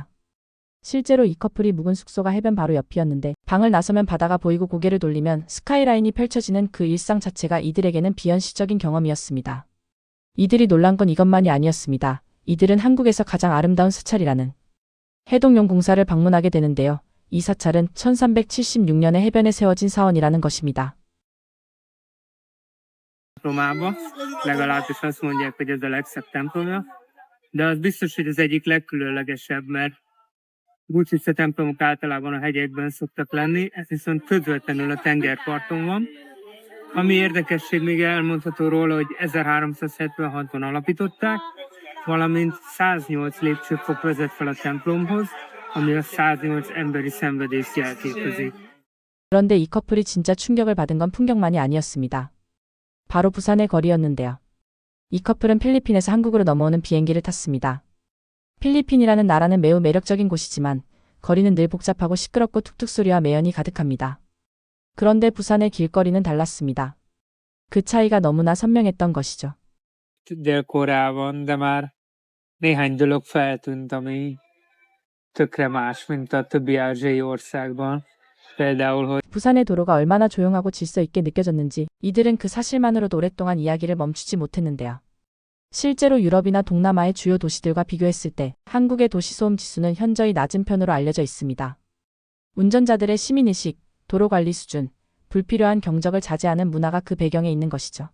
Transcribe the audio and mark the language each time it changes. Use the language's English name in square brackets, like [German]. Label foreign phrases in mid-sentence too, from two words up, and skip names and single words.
[Korean] 실제로 이 커플이 묵은 숙소가 해변 바로 옆이었는데 방을 나서면 바다가 보이고 고개를 돌리면 스카이라인이 펼쳐지는 그 일상 자체가 이들에게는 비현실적인 경험이었습니다. 이들이 놀란 건 이것만이 아니었습니다. 이들은 한국에서 가장 아름다운 사찰이라는 해동용 공사를 방문하게 되는데요. 이 사찰은 1376년에 해변에 세워진 사원이라는 것입니다. [Hungarian] Romába, legalábbis azt mondják, hogy ez a legszebb templomja, de az biztos, hogy az egyik legkülönlegesebb, mert buddhista templomok általában a hegyekben szoktak lenni, ez viszont közvetlenül a tengerparton van. Ami érdekesség még elmondható róla, hogy 1376-ban alapították, valamint 108 lépcsőfok vezet fel a templomhoz, ami a 108 emberi szenvedést jelképezi. [Korean] 그런데 이 커플이 진짜 충격을 받은 건 풍경만이 아니었습니다. 바로 부산의 거리였는데요. 이 커플은 필리핀에서 한국으로 넘어오는 비행기를 탔습니다. 필리핀이라는 나라는 매우 매력적인 곳이지만 거리는 늘 복잡하고 시끄럽고 툭툭 소리와 매연이 가득합니다. 그런데 부산의 길거리는 달랐습니다. 그 차이가 너무나 선명했던 것이죠. [Hungarian] Dél-Koreában, de már néhány dolog feltűnt, ami tökre más, mint a többi ázsiai országban. Például, hogy [Korean] 부산의 도로가 얼마나 조용하고 질서 있게 느껴졌는지 이들은 그 사실만으로도 오랫동안 이야기를 멈추지 못했는데요. 실제로 유럽이나 동남아의 주요 도시들과 비교했을 때 한국의 도시소음 지수는 현저히 낮은 편으로 알려져 있습니다. 운전자들의 시민의식, 도로관리 수준, 불필요한 경적을 자제하는 문화가 그 배경에 있는 것이죠.